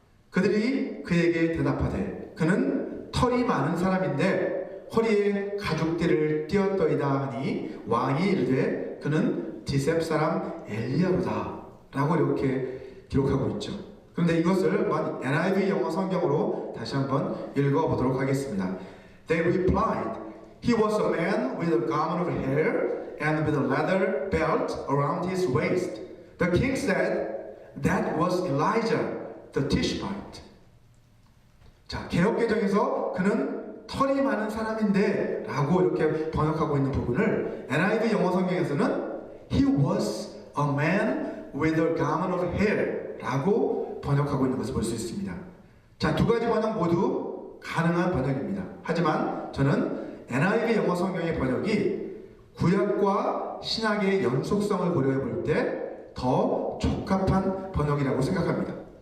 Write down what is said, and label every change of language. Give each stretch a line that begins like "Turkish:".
Korean: 그들이 그에게 대답하되 그는 털이 많은 사람인데 허리에 가죽띠를 띄었더이다 하니 왕이 이르되 그는 디셉 사람 엘리야로다 라고 이렇게 기록하고 있죠. 그런데 이것을 NIV 영어 성경으로 다시 한번 읽어보도록 하겠습니다.
English: They replied, He was a man with a garment of hair and with a leather belt around his waist. The king said, That was Elijah the Tishbite.
Korean: 자, 개역개정에서 그는 털이 많은 사람인데 라고 이렇게 번역하고 있는 부분을 NIV 영어 성경에서는
English: He was a man with a garment of hair
Korean: 라고 번역하고 있는 것을 볼 수 있습니다. 자, 두 가지 번역 모두 가능한 번역입니다. 하지만 저는 NIV 영어 성경의 번역이 구약과 신약의 연속성을 고려해 볼 때 더 적합한 번역이라고 생각합니다.